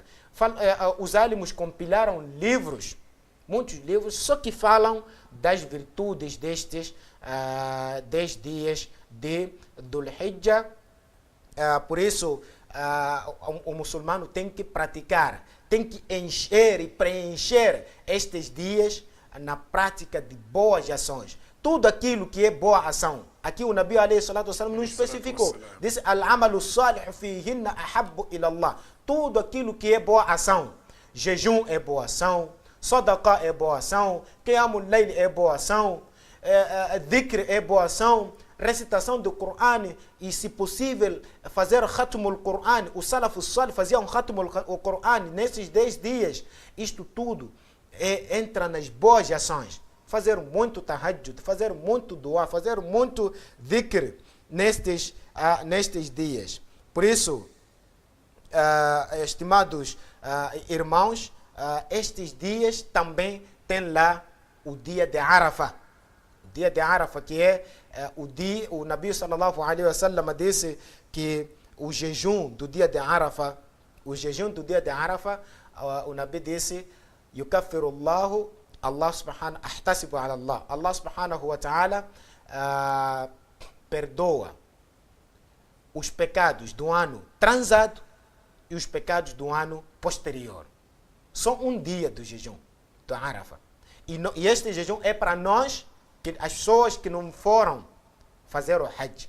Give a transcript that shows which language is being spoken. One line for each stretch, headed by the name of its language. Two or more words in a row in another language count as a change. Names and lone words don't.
Portuguese: Os álamos compilaram livros, muitos livros, só que falam das virtudes destes 10 dias de Dhul Hijjah. Por isso, o muçulmano tem que praticar, tem que encher e preencher estes dias na prática de boas ações. Tudo aquilo que é boa ação. Aqui o Nabi
Arabic: عليه الصلاة والسلام
Portuguese: não especificou. Disse:
Arabic: العمل الصالح فيهن أحب إلى الله.
Portuguese: Tudo aquilo que é boa ação. Jejum é boa ação. Sadaqa é boa ação.
Arabic: قيام الليل
Portuguese: é boa ação. Dhikr é boa ação. Recitação do Coran e, se possível, fazer
Arabic: ختم القرآن.
Portuguese: O
Arabic: السلف الصالح
Portuguese: faziam
Arabic: ختم القرآن
Portuguese: nesses 10 dias. Isto tudo entra nas boas ações. Fazer muito tahajjud, fazer muito dua, fazer muito dhikr nestes dias. Por isso, estimados irmãos, estes dias também tem lá o dia de Arafah. O dia de Arafah, que é o Nabi
Arabic: صلى الله عليه وسلم
Portuguese: disse que o jejum do dia de Arafah, o Nabi disse:
Arabic: يكفر الله، الله سبحانه، أحتسب على الله.
Portuguese: Allah
Arabic: سبحانه وتعالى
Portuguese: perdoa os pecados do ano transado e os pecados do ano posterior. Só um dia do jejum, do Arafah. E este jejum é para nós, as pessoas que não foram fazer o Hajj.